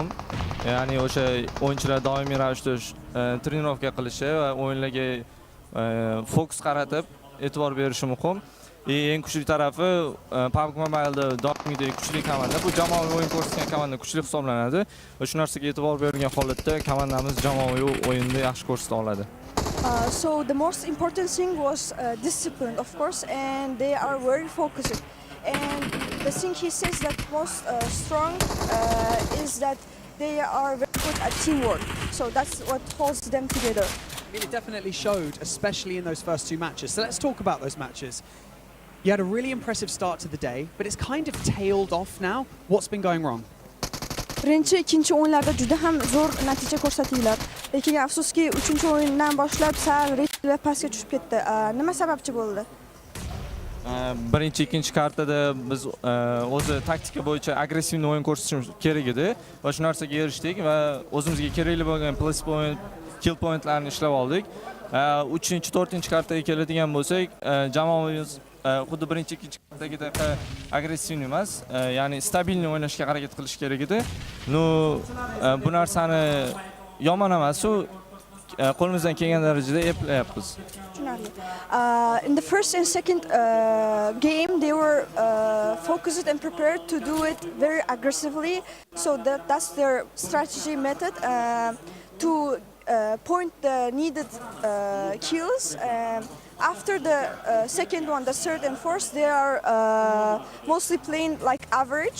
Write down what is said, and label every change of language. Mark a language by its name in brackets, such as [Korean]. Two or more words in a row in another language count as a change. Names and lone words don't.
[Uzbek] Ya'ni o'sha o'yinchilar doimiy ravishda trenirovka qilishi va o'yinlarga fokus qaratib e'tibor berishi muhim. Eng kuchli tarafi PUBG Mobile'da doimiydek kuchli komanda. Bu jamoaviy o'yin ko'rsatgan komanda kuchli hisoblanadi. Va shu narsaga e'tibor bergan holatda komandamiz jamoaviy o'yinda yaxshi ko'rsata oladi. [English] So the most important thing was discipline, of course, and they are very focused. And the thing he says that most strong is that they are very good at teamwork. So that's what holds them together. It definitely showed, especially in those first two matches. So let's talk about those matches. You had a really impressive start to the day, but it's kind of tailed off now. What's been going wrong? [Uzbek] Birinchi, ikkinchi o'yinlarda juda ham zo'r natija ko'rsatinglar. Lekin afsuski, uchinchi o'yindan boshlab sal ritmlar pastga tushib ketdi. Nima sababchi bo'ldi? Birinchi, ikkinchi kartada biz o'zi taktika bo'yicha agressiv o'yin ko'rsatishimiz kerak edi va shu narsaga erishdik va o'zimizga kerakli bo'lgan [English] plus point, kill pointlarni [Uzbek] ishlab oldik. 3-chi, 4-chi kartaga keladigan bo'lsak, jamoamiz xuddi birinchi, ikkinchi kartadagidek agressiv emas, ya'ni stabilni o'ynashga harakat qilish kerak edi. Bu narsani yomon emas, qo'limizdan kelgan darajada eplayapmiz. [English] In the first and second game, they were focused and prepared to do it very aggressively. So that's their strategy method to point the needed kills. After the second one, the third and fourth, they are mostly playing like average.